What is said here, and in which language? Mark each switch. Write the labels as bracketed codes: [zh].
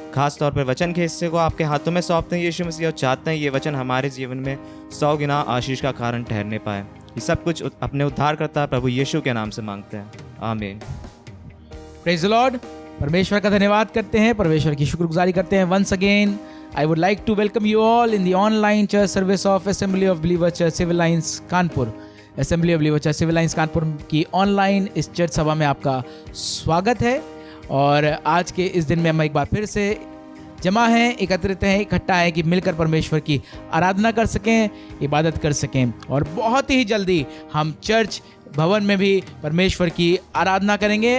[hi] खास तौर पर वचन के हिस्से को आपके हाथों में सौंपते हैं यीशु मसीह और चाहते हैं ये वचन हमारे जीवन में 100 गुना आशीष का कारण ठहरने पाए। ये सब कुछ अपने उद्धारकर्ता प्रभु यीशु के नाम से मांगते हैं, आमीन। [en] Praise the lord. [hi] परमेश्वर का धन्यवाद करते हैं, परमेश्वर की शुक्रगुजारी करते हैं। [en] Once again I would like to welcome you all in the online church service of Assembly of Believers Church Civil Lines Kanpur। [hi] Assembly of Believers Church Civil Lines Kanpur की ऑनलाइन इस चर्च सभा में आपका स्वागत है। और आज के इस दिन में हम एक बार फिर से जमा हैं, एकत्रित हैं, इकट्ठा है कि मिलकर परमेश्वर की आराधना कर सकें, इबादत कर सकें। और बहुत ही जल्दी हम चर्च भवन में भी परमेश्वर की आराधना करेंगे।